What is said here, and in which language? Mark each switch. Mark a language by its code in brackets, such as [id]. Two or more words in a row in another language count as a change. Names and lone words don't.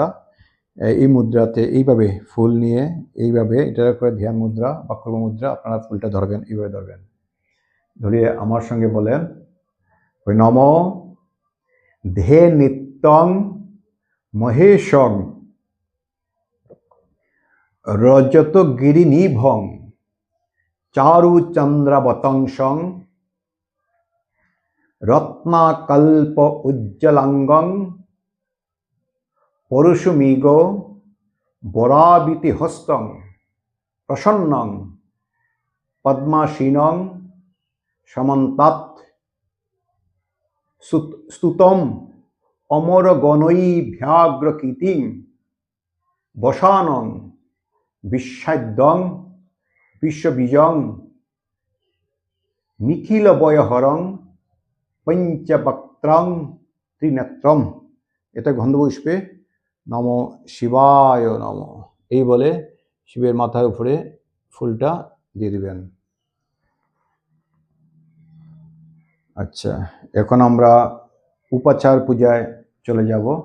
[bn] এই মুদ্রাতে এইভাবে ফুল নিয়ে এইভাবে এটা করে ধ্যান মুদ্রা বা কুর্ম মুদ্রা আপনারা ফুলটা ধরবেন, এইভাবে ধরবেন। ধরিয়ে আমার সঙ্গে বলেন, [sa] ওই নম ধে নিত্যং মহেশং রজত গিরিনিভং চারু চন্দ্রাবতংসং রত্নাকল্প উজ্জ্বলাঙ্গং পরশুমিগ বরাবিতি হস্তং প্রসন্নং পদ্মাসীনং সমন্তাৎ স্তুতম অমরগণৈভ্যাগ্রকীর্তিং বসানং বিশ্বাদ্যং বিশ্ববীজং নিখিলবয়হরং পঞ্চবক্ত্রং ত্রিনেত্রম। এতে গন্ধপুষ্পে নম শিবায় নম [bn] এই বলে শিবের মাথার উপরে ফুলটা দিয়ে দিবেন। আচ্ছা, এখন আমরা উপাচার পূজায় চলে যাব।